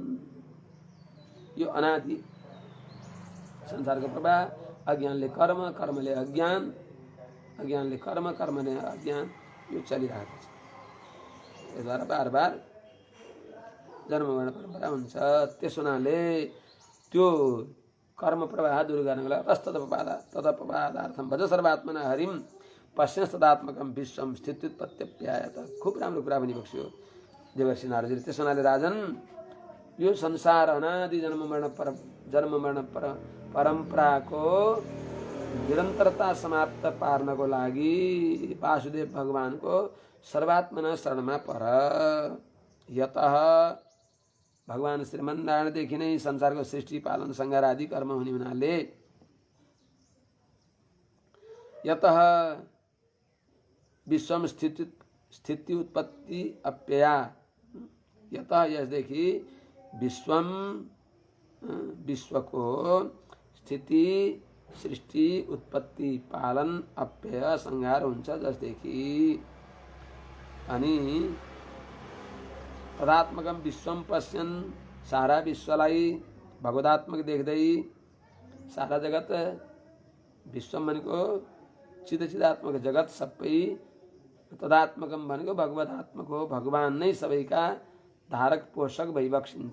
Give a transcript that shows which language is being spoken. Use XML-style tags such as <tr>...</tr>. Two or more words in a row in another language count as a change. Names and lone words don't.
<ne>यो अनादि संसारको प्रवाह, अज्ञानले कर्मले अज्ञान, अज्ञानले कर्मले अज्ञान, यो चलिरहेको छ। यसद्वारा बार बार जन्म मरण परम्परा हुन्छ। त्यसो हुनाले त्यो कर्म प्रवाह दूर गर्नको लागि</ne> <sa>तदपवादार्थम भज सर्वात्मना हरिम पश्यन् तदात्मकम विश्वम स्थित्युत्पत्त्यप्यायत।</sa> <ne>खूब राम्रो कुरा पनि बक्स्यो देवर्षि नारदले। त्यसो हुनाले राजन, यो संसार अनादि जन्म मरण परम्पराको निरन्तरता समाप्त पार्नको लागि वासुदेव भगवानको सर्वात्मना शरणमा पर। यतः भगवान श्रीमन्नारायणदेखि नै संसारको सृष्टि पालन संहार आदि कर्म हुने हुनाले</ne> <sa>यतः विश्वम स्थिति उत्पत्ति अप्यया,</sa> <ne>यतः यसदेखि विश्वको स्थिति सृष्टि उत्पत्ति पालन अप्यय संहार हुन्छ जसदेखि।</ne> <sa>अनि तदात्मकम विश्वम पश्यन्,</sa> <ne>सारा विश्वलाई भगवदात्मक देख्दै, सारा जगत विश्वम भनेको चिदात्मक जगत सबै, तदात्मकम भनेको भगवदात्मक हो। भगवान नै सबैका धारक पोषक भइबक्सिन्छ।</ne>